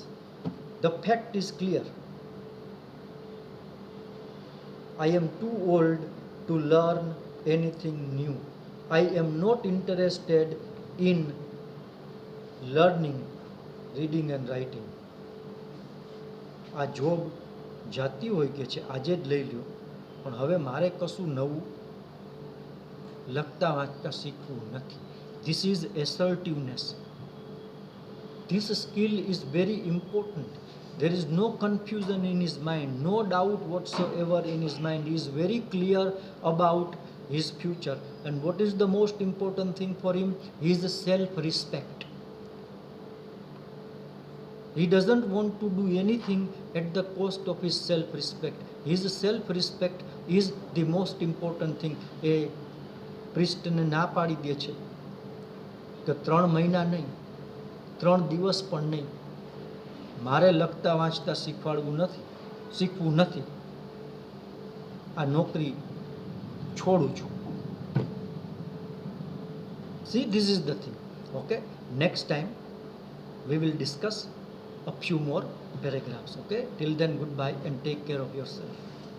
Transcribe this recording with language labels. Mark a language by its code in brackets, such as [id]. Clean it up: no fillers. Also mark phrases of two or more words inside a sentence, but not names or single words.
[en] The fact is clear. I am too old to learn anything new. I am not interested in learning, reading and writing. [gu] આ જોબ જાતી હોય કે છે આજે જ લઈ લ્યો, પણ હવે મારે કશું નવું લખતા વાંચતા શીખવું નથી. [en] This is assertiveness. This skill is very important. There is no confusion in his mind, no doubt whatsoever in his mind. He is very clear about his future. And what is the most important thing for him? His self-respect. He doesn't want to do anything at the cost of his self-respect. His self-respect is the most important thing. A priest [gu] ને ના પાડી દે છે કે 3 મહિના નહીં, 3 દિવસ પણ નહીં, મારે લખતા વાંચતા શીખવું નથી, આ નોકરી છોડું છું. [en] See, this is the thing. Okay, next time we will discuss a few more paragraphs. Okay, till then, goodbye and take care of yourself.